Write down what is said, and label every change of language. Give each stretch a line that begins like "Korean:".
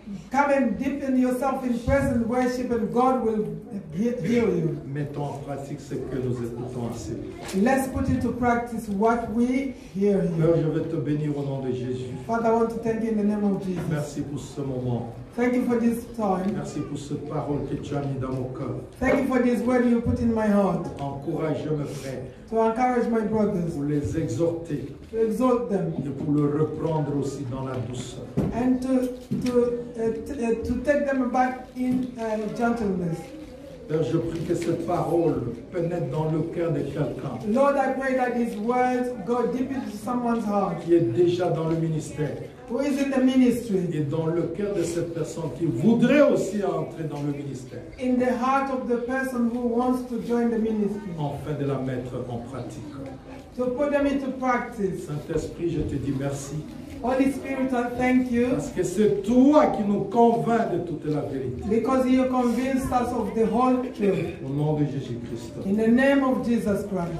English: Come and deepen yourself in present worship, and God will heal you.
French: Mettons en pratique ce que nous écoutons assez.
English: Let's put into practice what we hear
French: Père,
English: here.
French: je vais te bénir au nom de Jésus.
English: Father, I want to thank you in the name of Jesus.
French: Merci pour ce moment.
English: Thank you for this time.
French: Merci pour cette parole que tu as mis dans mon cœur.
English: Thank you for this word you put in my heart.
French: Encourage mes frères
English: To encourage my brothers,
French: pour les exhorter
English: to exhort them,
French: et pour le reprendre aussi dans la douceur.
English: and to take them back in gentleness.
French: Père, je prie que cette parole pénètre dans le cœur de quelqu'un
English: Lord, I pray that these words go deep into someone's heart
French: qui est déjà dans le ministère
English: who is in the ministry,
French: et dans le cœur de cette personne qui voudrait aussi entrer dans le ministère,
English: in the heart of the person who wants to join the ministry,
French: afin de la mettre en pratique.
English: to put them into practice.
French: Saint-Esprit, je te dis merci
English: Holy Spirit, I thank you
French: parce que c'est toi qui nous convainc de toute la vérité.
English: because you convinced us of the whole truth.
French: Au nom de Jésus-Christ.
English: In the name of Jesus Christ.